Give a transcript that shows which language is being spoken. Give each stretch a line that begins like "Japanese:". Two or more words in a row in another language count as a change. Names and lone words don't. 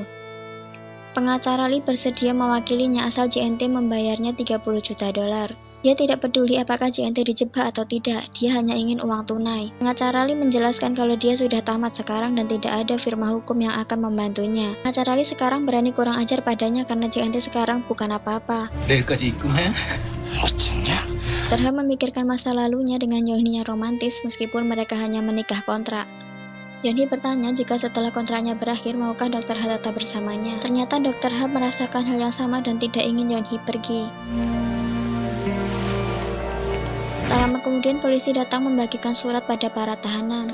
Indonesian: Pengacara Lee bersedia mewakilinya asal JNT membayarnya $30 juta. Dia tidak peduli apakah JNT dijebak atau tidak, dia hanya ingin uang tunai. Pengacara Lee menjelaskan kalau dia sudah tamat sekarang dan tidak ada firma hukum yang akan membantunya. Pengacara Lee sekarang berani kurang ajar padanya karena JNT sekarang bukan apa-apa.
Korean: 내일까지 입금해? 미쳤냐?
Indonesian: Dr. Ha memikirkan masa lalunya dengan Yeonhee yang romantis meskipun mereka hanya menikah kontrak. Yeonhee bertanya jika setelah kontraknya berakhir maukah Dr. Ha tetap bersamanya. Ternyata Dr. Ha merasakan hal yang sama dan tidak ingin Yeonhee pergi. Tak lama kemudian polisi datang membagikan surat pada para tahanan.